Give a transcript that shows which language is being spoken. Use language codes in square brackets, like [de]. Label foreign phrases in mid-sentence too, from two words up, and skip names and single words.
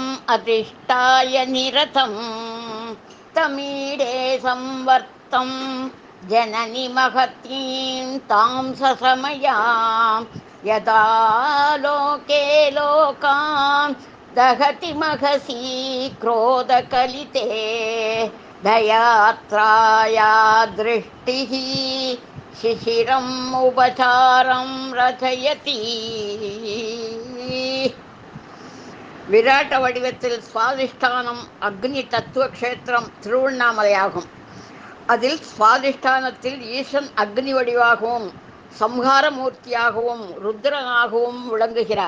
[sa] अधिष्ठाय निरतं तमीडे संवर्तं जननि महतीं तां ससमयां यदा लोके लोकान् दहति महसी क्रोधकलिते दयात्राया दृष्टिः शिशिरम् उपचारं रचयति. [ta] விராட்ட வடிவத்தில் சுவாதிஷ்டானம் அக்னி தத்துவ க்ஷேத்திரம் திருவண்ணாமலையாகும். அதில் சுவாதிஷ்டானத்தில் ஈசன் அக்னி வடிவாகவும் சம்ஹாரமூர்த்தியாகவும் ருத்ரனாகவும் விளங்குகிறார்.